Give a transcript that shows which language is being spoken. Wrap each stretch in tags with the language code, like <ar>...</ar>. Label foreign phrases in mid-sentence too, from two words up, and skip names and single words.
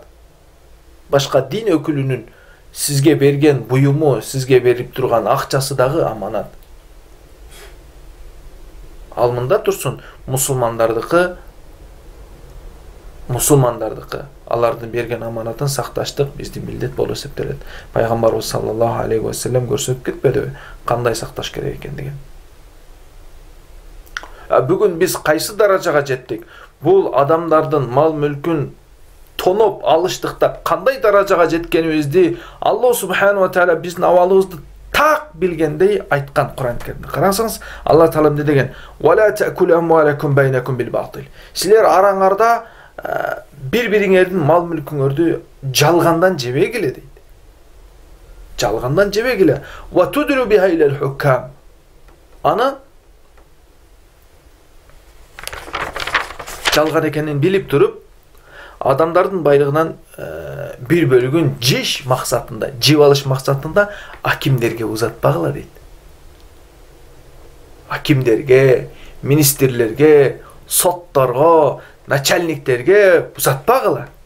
<ky>Башка дин өкүлүнүн сизге берген буюму, сизге берип турган акчасы дагы аманат. Ал мында турсун, мусулмандардыкы, алардын берген аманатын сакташтык биздин милдет болуп эсептелет. Пайгамбарыбыз</ky> <ar>صلى الله عليه وسلم</ar> <ky>көрсөтүп кетпедиби кандай сакташ керек экендигин. Бүгүн биз кайсы даражага жеттик? Бул адамдардын мал мүлкүн тоноп алыштыкта кандай даражага жеткенибизди Аллах</ky> <ar>سبحانه وتعالى</ar> <ky>биздин абалыбызды так билгендей айткан Кур'ан Керимде. Карасаңыз, Аллах таала эмне деген?</ky> <ar>"ولا تأكلوا أموالكم بينكم بالباطل."</ar> <ky>Силер араңарда bir-бириңердин мал мүлкүңөрдү жалгандан жебегиле дейт. Жалгандан жебегиле.</ky> <ar>"وتدلوا بها إلى الحكام."</ar> <ky>Аны жалган экенин билип туруп, адамдардын байлыгынан bir бөлүгүн жеш максатында, жеп алыш максатында акимдерге узатпагыла дейт. Акимдерге, министрлерге, сотторго, начальниктерге узатпагыла.</ky>